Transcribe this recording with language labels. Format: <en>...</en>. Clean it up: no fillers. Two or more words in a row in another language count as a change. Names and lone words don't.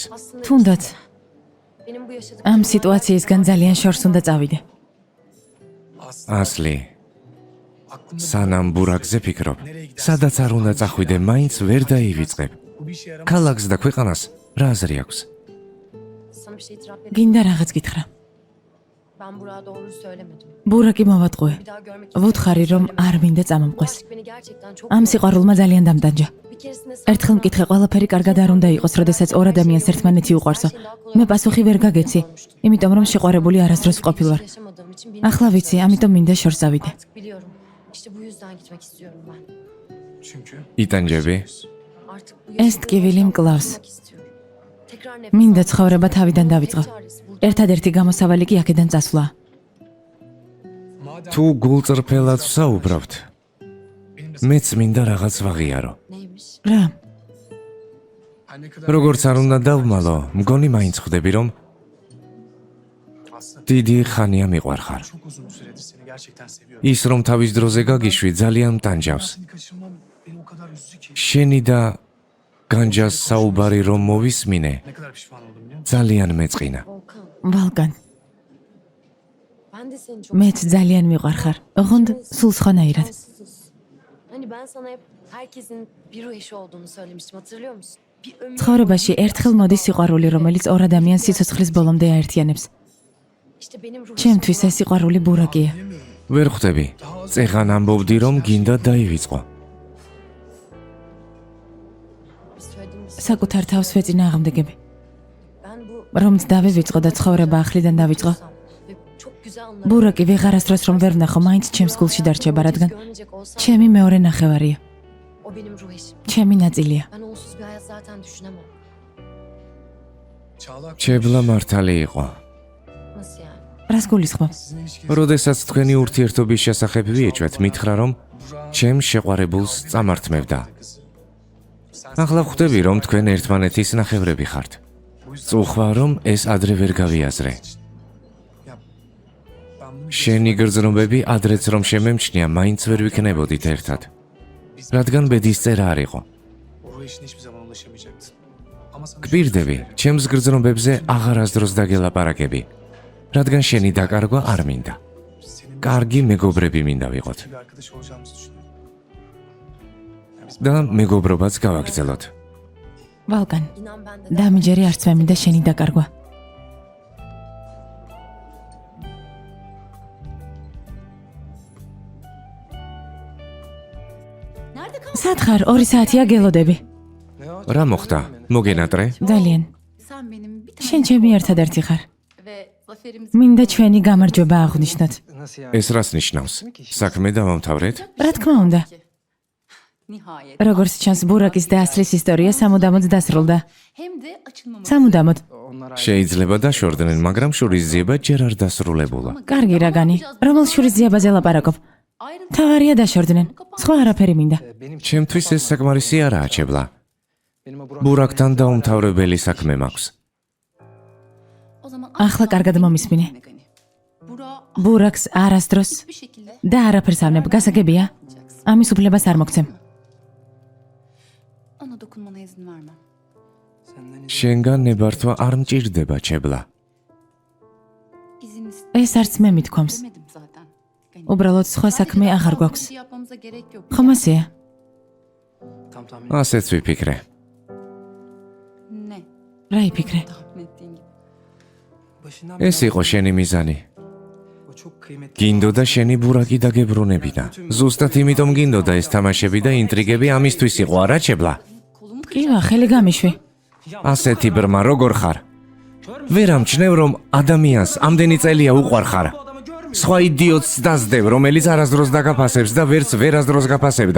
<ka>თუნდაც ამ სიტუაციისგან ძალიან შორს უნდა წავიდე. ასლი, სანამ ბურაკზე ფიქრობ, სადაც არ უნდა წახვიდე, მაინც ვერ დაივიწყებ. ქალაქს და ქვეყანას რა აზრი აქვს? გინდა რაღაც გითხრა.</ka> <tr>Ben Burak'a doğruyu söylemedim.</tr> <ka>ბურაკი მოვატყუე.</ka> <tr>Bir daha görmek</tr> <ka>ვუთხარი რომ არ მინდა წამომყვეს.</ka> <tr>Aşk beni gerçekten çok...</tr> <ka>ამ სიყვარულმა ძალიან დამტანჯა.</ka> <tr>Bir keresinde</tr> <ka>ერთხელ მკითხე ყველაფერი კარგად არ უნდა იყოს, როდესაც ორ ადამიანს ერთმანეთი უყვარსო. მე პასუხი ვერ გაგეცი, იმიტომ რომ შეყვარებული არასდროს ვყოფილ ვარ.</ka> <tr>yaşamadığım için</tr> <ka>ახლა ვიცი, ამიტომ მინდა შორს წავიდე.</ka> <tr>artık biliyorum. İşte bu yüzden gitmek istiyorum ben.</tr> <ka>იტანჯები?</ka> <tr>Artık bu</tr> <ka>ეს ტკივილი მკლავს.</ka> <tr>yaşamak istiyorum. Tekrar nefes</tr> <ka>მინდა</ka> <tr>almak</tr> <ka>ცხოვრება თავიდან დავიწყო.</ka> <tr>çaresi burada.</tr> <ka>ერთადერთი გამოსავალი კი აქედან წასვლა. თუ გულწრფელად ვსაუბრობთ, მეც მინდა რაღაც ვაღიარო.</ka> <tr>Neymiş?</tr> <ka>რა? როგორც არ უნდა დავმალო, მგონი მაინც ხვდები რომ დიდი ხანია მიყვარხარ. ის რომ თავის დროზე გაგიშვი ძალიან მტანჯავს. შენი და განჯას საუბარი რომ მოვისმინე, ძალიან მეწყინა. Volkan. ვალგან,</ka> <tr>Ben de seni çok</tr> <ka>მეც ძალიან მიყვარხარ. ოღონდ სულ სხვანაირად.</ka> <tr>Ansızız. Hani ben sana hep herkesin bir ruh eşi olduğunu söylemiştim, hatırlıyor musun? Bir ömür</tr> <ka>ცხოვრებაში ერთხელ მოდის სიყვარული, რომელიც ორ ადამიანს სიცოცხლის ბოლომდე აერთიანებს.</ka> <tr>İşte benim ruh</tr> <ka>ჩემთვის ეს სიყვარული ბურაკია. ვერ ხვდები. წეღან ამბობდი რომ გინდა დაივიწყო.</ka> <tr>söylediğimiz.</tr> <ka>საკუთარ თავს ვეწინააღმდეგები.</ka> <tr>Ben bu</tr> <ka>რომ დავივიწყო და ცხოვრება ახლიდან დავიწყო.</ka> <tr>ve çok güzel anlar.</tr> <ka>ბურაკი ვეღარასდროს რომ ვერ ვნახო, მაინც ჩემს გულში დარჩება, რადგან</ka> <tr>Görmeyecek olsam</tr> <ka>ჩემი მეორე ნახევარია.</ka> <tr>o benim ruh eşim.</tr> <ka>ჩემი ნაწილია.</ka> <tr>Ben onsuz bir hayat zaten düşünemem.</tr> <ka>ჩებლა მართალი იყო.</ka> <tr>Nasıl yani?</tr> <ka>რას გულისხმობ? როდესაც თქვენი ურთიერთობის შესახებ ვიეჭვეთ, მითხრა რომ ჩემ შეყვარებულს წამართმევდა. ახლა ხვდები რომ თქვენ ერთმანეთის ნახევრები ხართ. წუხვა რომ ეს ადრე ვერ გავიაზრე. შენი გრძნობები ადრეც რომ შემემჩნია, მაინც ვერ ვიქნებოდით ერთად. რადგან ბედის წერა არ იყო.</ka> <tr>O eşine hiçbir zaman ulaşamayacaktın. Ama sana</tr> <ka>გპირდები, ჩემს გრძნობებზე აღარასდროს დაგელაპარაკები, რადგან შენი დაკარგვა არ მინდა.</ka> <tr>senin</tr> <ka>კარგი მეგობრები მინდა ვიყოთ</ka> <tr>bir arkadaş olacağımızı düşünüyorum.</tr> <ka>და მეგობრობაც გავაგრძელოთ. ვალკან,</ka> <tr>İnan ben de.</tr> <ka>დამიჯერე არც მე მინდა შენი დაკარგვა. სად ხარ? 2 საათია გელოდები.</ka> <tr>Ne o?</tr> <ka>რა მოხდა? მოგენატრე? ძალიან.</ka> <tr>Sen benim bir</tr> <ka>შენ ჩემი ერთადერთი ხარ.</ka> <tr>ve zaferimiz</tr> <ka>მინდა ჩვენი გამარჯვება აღვნიშნოთ.</ka> <tr>Nasıl yani?</tr> <ka>ეს რას ნიშნავს? საქმე დავამთავრეთ? რა თქმა უნდა.</ka> <tr>nihayet</tr> <ka>როგორც ჩანს, ბურაკის და ასლის ისტორია სამუდამოდ დასრულდა.</ka> <tr>hem de açılmaması.</tr> <ka>სამუდამოდ.</ka> <tr>Onlar</tr> <ka>შეიძლება დაშორდნენ, მაგრამ შურისძიება ჯერ არ დასრულებულა. კარგი რაგანი. რომელ შურისძიებაზე ლაპარაკობ?</ka> <tr>Ayrıntı</tr> <ka>თავარია დაშორდნენ. სხვა არაფერი მინდა.</ka> <tr>benim</tr> <ka>ჩემთვის ეს საკმარისი არაა, ჩებლა.</ka> <tr>benim o</tr> <ka>ბურაკთან დაუმთავრებელი საქმე მაქვს.</ka> <tr>o zaman</tr> <ka>ახლა კარგად მომისმინე.</ka> <tr>Megani. Bura</tr> <ka>ბურაკს არასდროს</ka> <tr>bir şekilde</tr> <ka>და არაფერს არ ნებ, გასაგებია? ამის უფლებას არ მოგცემ.</ka> <tr>ona dokunmana izin vermem. senden</tr> <ka>შენგან ნებართვა არ მჭირდება, ჩებლა.</ka> <tr>İzin</tr> <ka>ეს არც მე მithქვამს.</ka> <tr>istemedim zaten. Megani.</tr> <ka>უბრალოდ სხვა საქმე აღარ გვაქვს.</ka> <tr>Bir şey yapmamıza gerek yok.</tr> <ka>ხომ ასეა?</ka> <tr>tam tahmin</tr> <ka>ასეც ვიფიქრე.</ka> <tr>Ne?</tr> <ka>რა იფიქრე?</ka> <tr>Tahmin ettiğin gibi. başından</tr> <ka>ეს იყო შენი მიზანი.</ka> <tr>o çok kıymetli.</tr> <ka>გინდოდა შენი ბურაკი დაგებრუნებინა. ზუსტად იმიტომ გინდოდა ეს თამაშები და ინტრიგები ამისთვის იყო, არა, ჩებლა?</ka> <tr>Kolumu</tr> <ka>კივა, ხელი გამიშვი. ასეთი ბრმა როგორ ხარ? ვერ ამჩნევ რომ ადამიანს ამდენი წელია უყვარ ხარ. სხვა იდიოტს დასდევ, რომელიც არასდროს დაგაფასებს და ვერც ვერასდროს გაფასებდა.</ka>